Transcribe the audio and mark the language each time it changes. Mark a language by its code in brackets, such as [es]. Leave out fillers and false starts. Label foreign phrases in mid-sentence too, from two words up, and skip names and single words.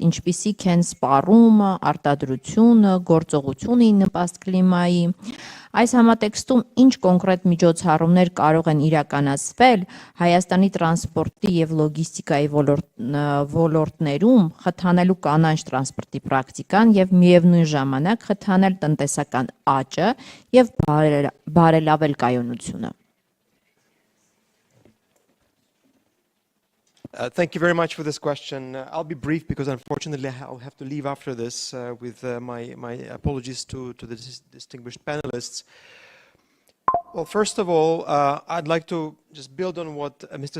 [hy] ինչպիսիք են սպառումը, արտադրությունը, գործողությունը նպաստ կլիմայի։ Այս համատեքստում ինչ կոնկրետ միջոցառումներ կարող են իրականացվել Հայաստանի տրանսպորտի եւ լոգիստիկայի ոլորտներում խթանելու կանաչ տրանսպորտի պրակտիկան եւ միևնույն ժամանակ խթանել տնտեսական աճը եւ բարելավել կայունությունը։ [en] Thank you very much for this question. I'll be brief because unfortunately I'll have to leave after this with my apologies to the distinguished panelists. Well, first of all, I'd like to just build on what Mr.